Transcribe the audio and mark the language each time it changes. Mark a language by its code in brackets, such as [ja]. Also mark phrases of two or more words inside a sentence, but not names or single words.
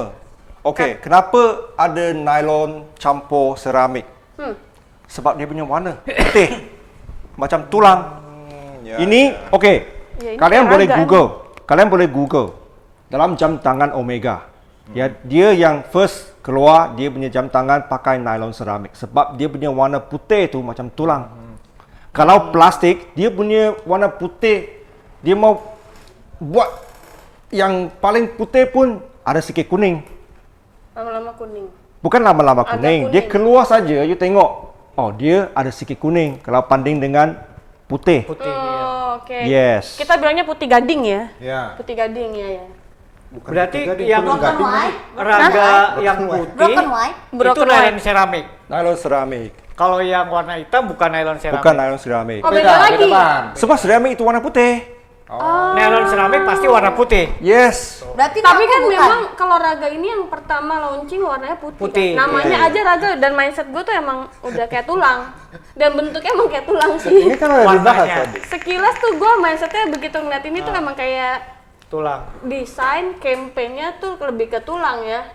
[ms] Oke, kenapa ada nylon campur ceramik? Sebab dia punya warna putih. Macam tulang. Ini oke. Ya, ini Kalian kayak boleh raga Google. Kalian boleh Google. Dalam jam tangan Omega. Ya, dia yang first keluar dia punya jam tangan pakai nylon ceramik sebab dia punya warna putih tu macam tulang. Kalau plastik, dia punya warna putih. Dia mau buat yang paling putih pun ada sikit kuning. Lama-lama kuning. Bukan lama-lama Agak kuning. Dia kuning. keluar saja, you tengok. Oh, dia ada sikit kuning kalau banding dengan putih. Putih. Oh, oke. Yes. [id] Kita bilangnya putih gading ya. Ya. Putih gading ya. Berarti yang [en] Broken white. [id] raga yang putih [en] Broken white. [id] itu [en] Broken [id] nylon [en] white. [id] ceramik. Nylon ceramik. [ms] Kalau yang warna hitam bukan nylon ceramik. Bukan nylon ceramik. Oh, beda lagi. bahan. Sebab ceramik itu warna putih. Nylon ceramik pasti warna putih. Yes. [id] Berarti Tapi aku kan bukan. memang kalau raga ini yang pertama launching warnanya putih. Putih, Kan? Namanya iya. aja raga dan mindset gue tuh emang udah kayak tulang. Dan bentuknya emang kayak tulang Ini sih. kan ada dibahas Warnanya. tadi. Sekilas tuh gue mindsetnya begitu ngeliat ini tuh emang kayak Tulang. desain campaign-nya tuh lebih ke tulang ya.